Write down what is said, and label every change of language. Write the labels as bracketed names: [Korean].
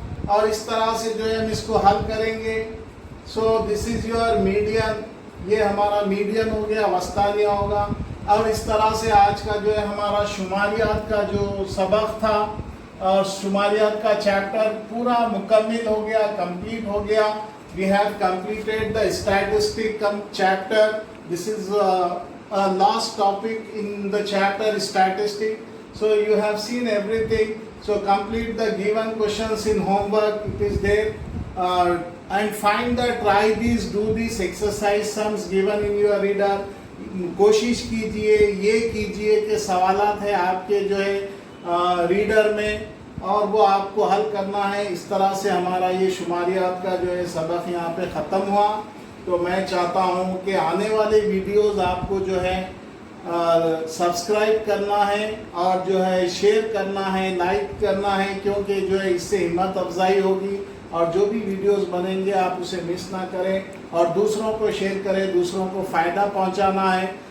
[Hindi] और इस तरह से जो है हम इसको हल करेंगे। [English] so this is your median, [Hindi] ये हमारा मीडियन हो गया, वस्तानिया होगा। और इस तरह से आज का जो है हमारा शुमारियात का जो सबक था और शुमारियात का चैप्टर पूरा मुकम्मिल हो गया, कंप्लीट हो गया। [English] We have completed the statistic chapter. This is last topic in the chapter statistic. So you have seen everything. So complete the given questions in homework, it is there, and find the, try these, do these exercise sums given in your reader. [Hindi] कोशिश कीजिए, ये कीजिए कि सवालात है आपके जो है रीडर में और वो आपको हल करना है। इस तरह से हमारा ये शुमारियात का जो है सबक यहाँ पे ख़त्म हुआ। तो मैं चाहता हूँ कि आने वाले वीडियोस आपको जो है सब्सक्राइब करना है और जो है शेयर करना है, लाइक करना है, क्योंकि जो है इससे हिम्मत अफजाई होगी और जो भी वीडियोस बनेंगे आप उसे मिस ना करें और दूसरों को शेयर करें, दूसरों को फ़ायदा पहुँचाना है।